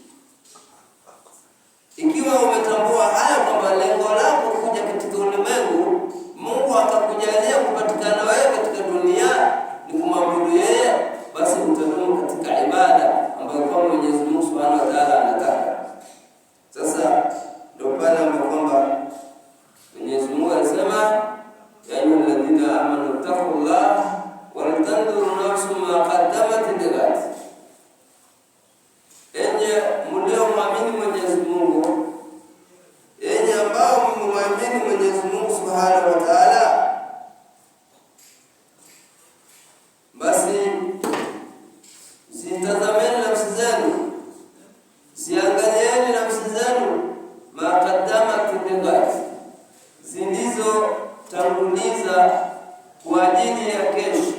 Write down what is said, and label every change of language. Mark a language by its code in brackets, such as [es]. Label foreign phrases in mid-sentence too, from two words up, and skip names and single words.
[sw] Ikiwa umetambua haya kwamba lengo lako kuja katika ulimwengu, Mungu akakujalia kupatikana wewe katika dunia ni kumwabudu yeye, basi utadumu katika ibada ambayo kwa Mwenyezi Mungu [ar] سبحانه وتعالى [sw] anataka. Sasa ndio pale ambapo kwamba Mwenyezi Mungu anasema [ar] يا أيها الذين آمنوا اتقوا الله ولتنظر نفس ما قدمت لغد, [sw] enye mlioamini Mwenyezi Mungu, enye ambao mmemwamini Mwenyezi Mungu [ar] سبحانه وتعالى, [sw] basi zitazameni nafsi zenu, ziangalieni nafsi zenu [ar] ما قدمت لغد, [sw] zilizo tanguliza kwa ajili ya kesho.